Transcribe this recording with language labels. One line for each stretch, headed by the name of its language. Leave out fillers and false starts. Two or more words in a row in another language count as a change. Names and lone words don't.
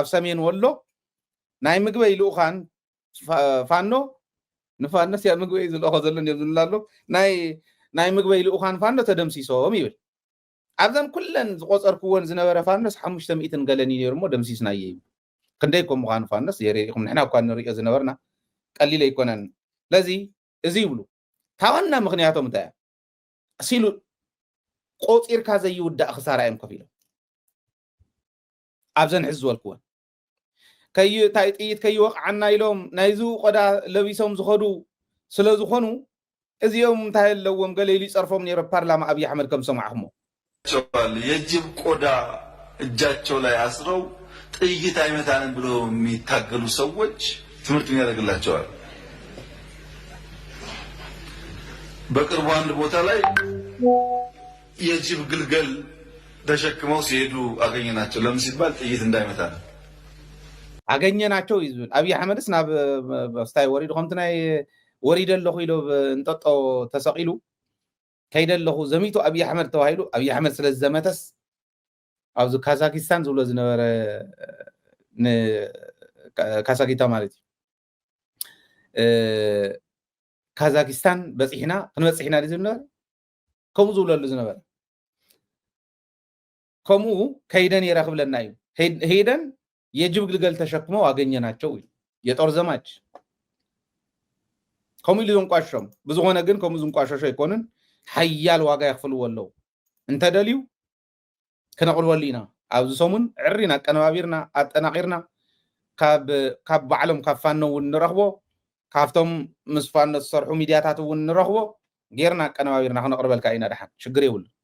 Tigrinya: ሰሜን ወሎ ናይ ምግበይ ልኡኻን ፋኖ ንፋኖስ ያ ምግበይ ዝልእኾ ዘሎ ዝብላሎ ናይ ምግበይ ልኡኻን ፋኖ ተደምሲሶም ይብል ኣብዘን ኩለን ዝቆፀርክዎን ዝነበረ ፋኖስ 500 ገለኒ ነይሩ እሞ ደምሲስና እየ ይብል ክንደይ ከም ምዃኑ ፋኖስ የሪኢኹም ንሕና እኳ ንሪኦ ዝነበርና ቀሊል ኣይኮነን ለዚ እዚ ይብሉ ታዋና ምክንያቶም እንታይ ሲሉ ቆፂርካ ዘይውዳእ ክሳራ እዮም ከፍ ኢሎም ኣብዘን ሕዚ ዝበልክዎን ታይ ጥይት ከይወቕዓና ኢሎም ናይዙ ቆዳ ለቢሶም ዝኸዱ ስለ ዝኾኑ እዚኦም እንታይ ኣለዎም ገለ ኢሉ ይፀርፎም ነይሩ ፓርላማ ኣብይ ኣሕመድ ከም ሰማዕኹሞ
Amharic: የጅብ ቆዳ እጃቸው ላይ አስረው ጥይት አይመታንም ብሎ የሚታገሉ ሰዎች ትምህርት ያደርግላቸዋል። በቅርቡ አንድ ቦታ ላይ የጅብ ግልገል ተሸክመው ሲሄዱ አገኘናቸው። ለምን ሲባል ጥይት እንዳይመታ ነው።
Tigrinya: አገኘናቸው ይዝብል ኣብይ አሕመድስ ናብ ስታይ ወሪዱ ከምቲ ናይ ወሪደ ኣለኹ ኢሎ እንጠጦ ተሰቂሉ ከይደለኹ ዘሚቱ ኣብይ አሕመድ ተባሂሉ ኣብይ አሕመድ ስለ ዘመተስ ኣብዚ ካዛኪስታን ዝብሎ ዝነበረ ካዛኪታ ማለት እዩ ካዛኪስታን በፂሕና ክንበፂሕና ዝነበረ ከምኡ ዝብለሉ ዝነበረ ከምኡ ከይደን ይረክብለና እዩ ሄደን
Amharic: የጅብ ግልገል ተሸክመው አገኘናቸው የጦር ዘማች
Tigrinya: ከምኡ ኢሉ ዝንቋሾም ብዝኾነ ግን ከምኡ ዝንቋሾሾ ኣይኮንን ሓያል ዋጋ ይኽፍልዎ ኣለዉ እንተደልዩ ክነቕልወሉ ኢና ኣብዚ ሰሙን ዕሪና አቀነባቢርና ኣጠናቂርና ካብ ባዕሎም ካብ ፋኖ እውን ንረኽቦ ካብቶም ምስ ፋኖ ዝሰርሑ ሚድያታት እውን ንረኽቦ ጌርና አቀነባቢርና ክነቕርበልካ ኢና ድሓን ሽግር የብሉ